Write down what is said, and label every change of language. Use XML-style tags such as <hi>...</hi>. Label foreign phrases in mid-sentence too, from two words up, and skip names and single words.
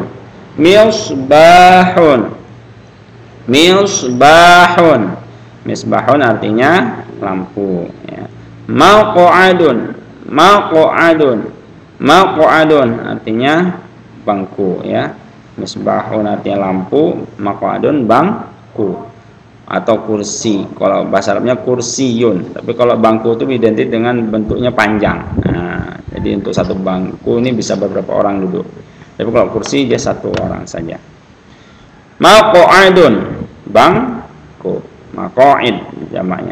<ar>مصباح. مصباح.</ar> <id>Misbahun artinya lampu, ya.</id> <ar>مقعد. مقعد.</ar> <id>Maq'adun artinya bangku, ya. Misbahun artinya lampu, maq'adun bangku atau kursi. Kalau bahasa Arabnya kursiyun, tapi kalau bangku itu identik dengan bentuknya panjang. Nah, jadi untuk satu bangku ini bisa beberapa orang duduk. Tapi kalau kursi dia satu orang saja. Maq'adun bangku, maq'id jamaknya.</id>